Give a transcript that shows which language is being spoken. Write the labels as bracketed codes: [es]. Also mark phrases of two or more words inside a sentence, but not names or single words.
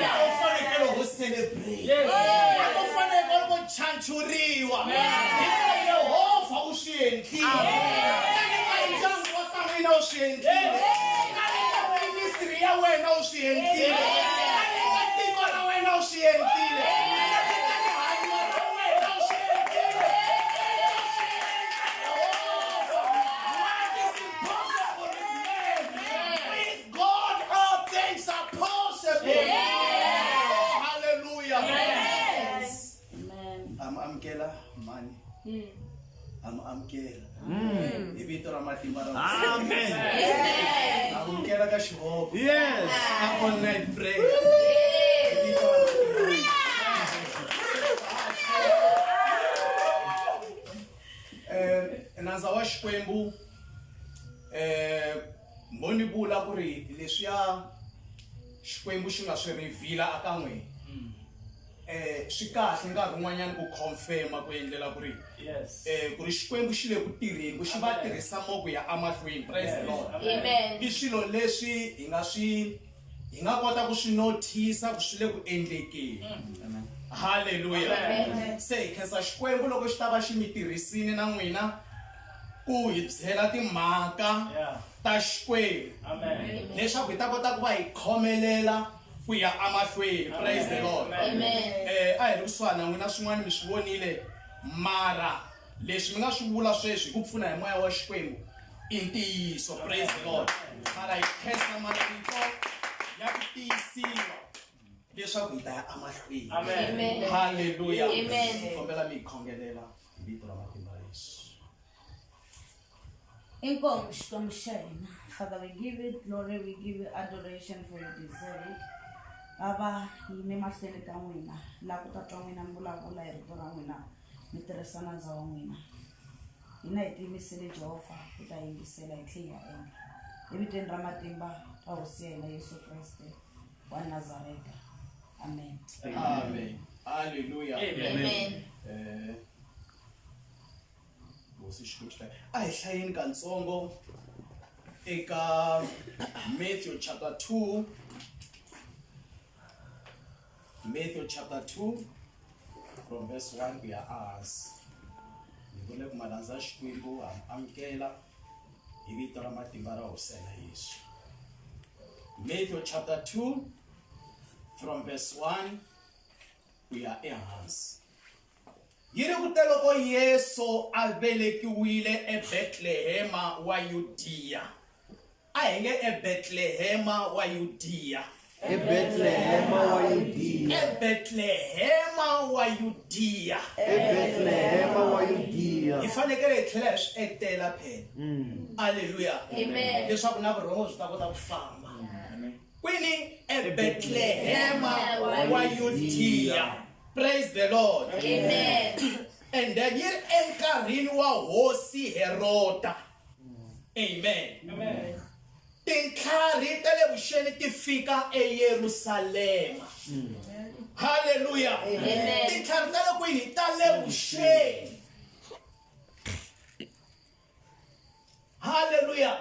[ts] Akufanele ho celebrate. Akufanele ho chanchuriwa. Yehova ushiyendlile. Kanti wa ka wena ushiyendlile. Kanti ministry ya wena ushiyendlile. Kanti tiko ra wena ushiyendlile. Kanti hanya ra wena ushiyendlile. [en] What is impossible with man? With God all things are possible. [ts] Hallelujah. Yes. Amkela mani. Amkela. Ibito ra matimba ra. Amen. Amen. Amkela ka xihopo. Yes. [en] All night prayer. [ts] Naza wa Xikwembu mboni vula ku ri leswiya Xikwembu xi nga swi reveal aka n'wina swi kahle nkarhi wun'wanyana ku confirma ku endlela ku ri Yes. ku ri Xikwembu xi le ku tirheni ku xi va tirhisa moku ya amahlweni. [en] Praise the Lord. [ts] Amen. I swilo leswi hi nga kota ku swi notice ku swi le ku endlekeni. Hallelujah. Se hi khensa Xikwembu loko xi ta va xi mi tirhisini na n'wina ku hi byela timhaka ta Xikwembu Amen. leswaku hi ta kota ku va hi khomelela ku ya amahlweni. [en] Praise the Lord. [ts] Amen. A hi ri kusuhana na n'wina swin'wana mi swi vonile mara leswi mi nga swi vula sweswi hi ku pfuna hi moya wa Xikwembu i ntiyiso. [en] Praise the Lord. [ts] Mara hi khensa marito ya ku tiyisiwa leswaku hi ta ya amahlweni. Amen. Hallelujah. Amen. Kombela mi hi khongelela hi vito ra matimba ya Yesu. Inkomo Xikwembu xa hina. [en] Father, we give you glory, we give you adoration for you deserve it. [ts] Ava yime mahlweni ka n'wina laha ku ta twa n'wina mi vulavula hi rito ra n'wina mi tirhisana ndza wa n'wina. Hina hi tiyimisele Jehovha ku ta yingisela hi tlhe hi ya endla. Evitweni ra matimba ra hosi ya hina Yesu Kreste wa Nazareta. Amen. Amen. Hallelujah. Amen. Hosi Xikwembu a hi hlayeni katsongo eka Matthew chapter 2. [en] Matthew chapter 2 from verse 1 we are asked. Hi vule ku malandza Xikwembu amkela hi vito ra matimba ra hosi ya Yesu. Matthew chapter 2 from verse 1 we are ehansi. [ts] Yiri ku te loko Yesu a velekiwile eBethlehema wa Yudiya. A hi nge eBethlehema wa Yudiya. eBethlehema wa Yudiya. eBethlehema wa Yudiya. eBethlehema wa Yudiya. Hi fanekele hi tlhela hi swi etela phela. Hallelujah. Amen. Leswaku na vurhongo byi ta kota ku famba. Kwini eBethlehema wa Yudiya. [en] Praise the Lord. [ts] Amen. [en] And then [ts] yiri enkarhini wa hosi Heroda. Amen. Amen. Tintlhari ta le vuxeni ti fika eYerusalema. Hallelujah. Amen. Tintlhari ta le kwini ta le vuxeni. Hallelujah.